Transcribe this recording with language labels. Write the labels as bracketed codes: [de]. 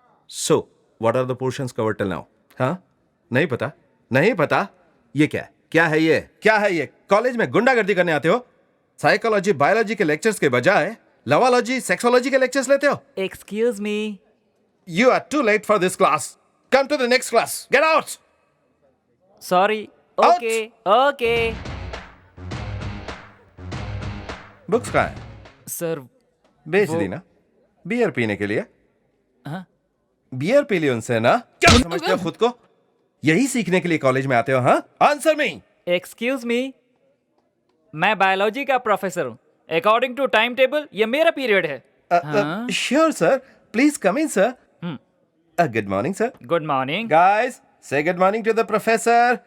[en] So, what are the portions covered till now? [hi] हाँ? नहीं पता? नहीं पता? ये क्या है? क्या है ये? क्या है ये? कॉलेज में गुंडागर्दी करने आते हो? साइकोलॉजी, बायोलॉजी के लेक्चर्स के बजाय लवालॉजी, सेक्सोलॉजी के लेक्चर्स लेते हो? [en] Excuse me You are too late for this class. Come to the next class. Get out! Sorry Out. Okay okay [hi] books कहाँ है? [en] sir [hi] बेच वो- दी ना? बियर पीने के लिए? हाँ? बियर पी ली उनसे ना? क्या समझते हो खुद को? यही सीखने के लिए कॉलेज में आते हो, हाँ? [en] Answer me! Excuse me [hi] मैं बायोलॉजी का प्रोफेसर हूँ [en] according to time table [hi] ये मेरा पीरियड है हाँ? [en] Sure, sir. Please come in, sir. Good morning, sir. Good morning Guys, say good morning to the professor.